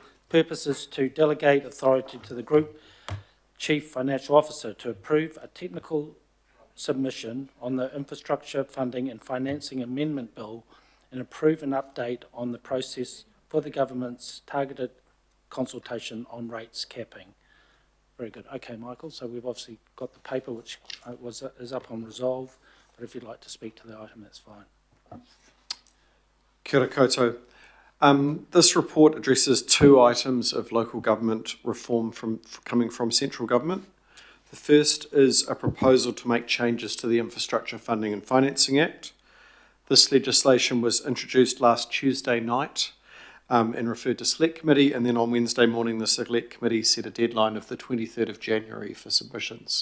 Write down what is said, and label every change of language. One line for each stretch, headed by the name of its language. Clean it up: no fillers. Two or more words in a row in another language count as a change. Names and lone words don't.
English: Purpose is to delegate authority to the Group Chief Financial Officer to approve a technical submission on the Infrastructure Funding and Financing Amendment Bill and approve an update on the process for the government's targeted consultation on rates capping. Very good. Okay, Michael, so we've obviously got the paper which is up on resolve, but if you'd like to speak to the item, that's fine.
Māori: Kia ora koutou.
English: This report addresses two items of local government reform coming from central government. The first is a proposal to make changes to the Infrastructure Funding and Financing Act. This legislation was introduced last Tuesday night and referred to Select Committee, and then on Wednesday morning the Select Committee set a deadline of the 23rd of January for submissions.